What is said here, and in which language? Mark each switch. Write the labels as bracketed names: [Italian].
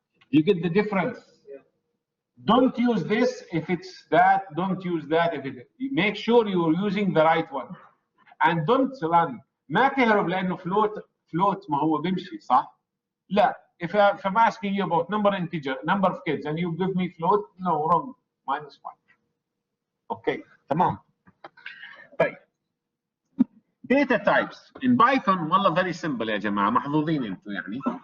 [English] Do you get the difference? Don't use this if it's that. Don't use that if it. Make sure you're using the right one. And don't run. [Arabic] ما تهرب لأنه float ما هو بيمشي صح؟ لا. [English] If I'm asking you about number of kids, and you give me float, no, wrong. [Arabic] -1. Okay, تمام. طيب. [English] Data types in Python [Arabic] والله [English] very simple [Arabic] يا جماعة محظوظين انتم يعني.